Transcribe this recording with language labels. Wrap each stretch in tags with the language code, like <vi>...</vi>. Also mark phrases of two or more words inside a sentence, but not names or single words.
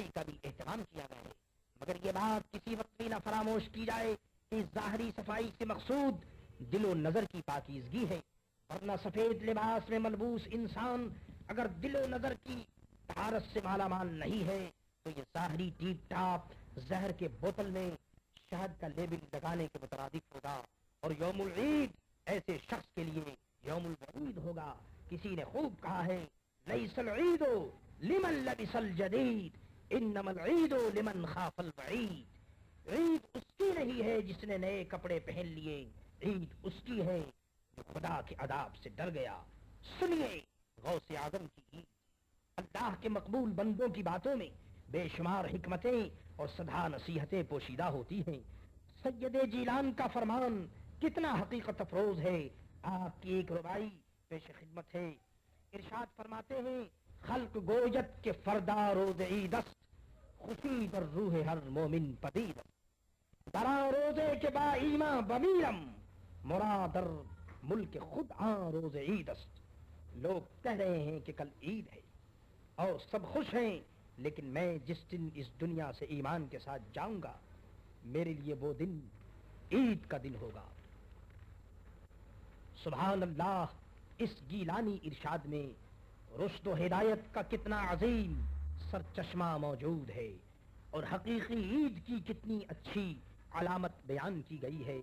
<ur>کا بھی اہتمام کیا گیا ہے، مگر یہ بات کسی وقت بھی نہ فراموش کی جائے کہ اس ظاہری صفائی سے مقصود دل و نظر کی پاکیزگی ہے، ورنہ سفید لباس میں ملبوس انسان اگر دل و نظر کی طہارت سے مالا مال نہیں ہے تو یہ ظاہری ٹیپ ٹاپ زہر کے بوتل میں شہد کا لیبل لگانے کے مترادف ہوگا، اور</ur> <ar>یوم العید</ar> <ur>ایسے شخص کے لیے</ur> <ar>یوم الوعید</ar> <ur>ہوگا۔ کسی نے خوب کہا ہے</ur> <ar>لیس العید لمن لبس الجدید انما العید لمن خاف الوعید۔</ar> <ur>عید اس کی نہیں ہے جس نے نئے کپڑے پہن لیے، عید اس کی ہے جو خدا کے عذاب سے ڈر گیا۔ سنیے غوث اعظم کی عید۔ اللہ کے مقبول بندوں کی باتوں میں بے شمار حکمتیں اور سدھا نصیحتیں پوشیدہ ہوتی ہیں۔ سید جیلان کا فرمان کتنا حقیقت افروز ہے۔ آپ کی ایک ربائی پیش خدمت ہے۔ ارشاد فرماتے ہیں</ur> <fa>خلق گویت کے فردا روز عید است، خوشی در روح ہر مومن پدید است، درا روزے کے با ایمان بمیرم، مرادر ملک خود آن روز عید است۔</fa> <ur>لوگ کہہ رہے ہیں کہ کل عید ہے اور سب خوش ہیں، لیکن میں جس دن اس دنیا سے ایمان کے ساتھ جاؤں گا میرے لیے وہ دن عید کا دن ہوگا۔</ur> <ar>سبحان اللہ،</ar> <ur>اس گیلانی ارشاد میں رشد و ہدایت کا کتنا عظیم سرچشمہ موجود ہے اور حقیقی عید کی کتنی اچھی علامت بیان کی گئی ہے۔</ur>